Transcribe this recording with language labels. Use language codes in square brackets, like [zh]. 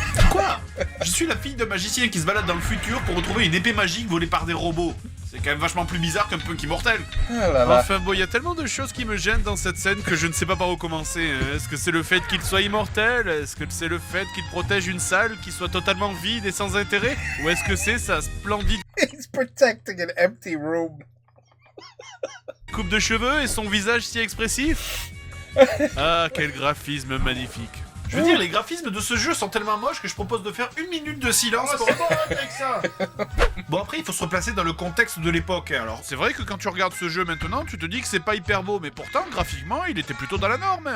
[fr] Quoi? Je suis la fille d'un magicien qui se balade dans le futur pour retrouver une épée magique volée par des robots. C'est quand même vachement plus bizarre qu'un punk immortel. Ah là là. Enfin bon, il y a tellement de choses qui me gênent dans cette scène que je ne sais pas par où commencer. Est-ce que c'est le fait qu'il soit immortel? Est-ce que c'est le fait qu'il protège une salle qui soit totalement vide et sans intérêt? Ou est-ce que c'est sa splendide [en] He's protecting an empty room. [fr] coupe de cheveux et son visage si expressif? Ah, quel graphisme magnifique. Je veux dire, les graphismes de ce jeu sont tellement moches que je propose de faire 1 minute de silence pour... C'est bon avec ça. Bon, après, il faut se replacer dans le contexte de l'époque. Alors, c'est vrai que quand tu regardes ce jeu maintenant, tu te dis que c'est pas hyper beau, mais pourtant, graphiquement, il était plutôt dans la norme.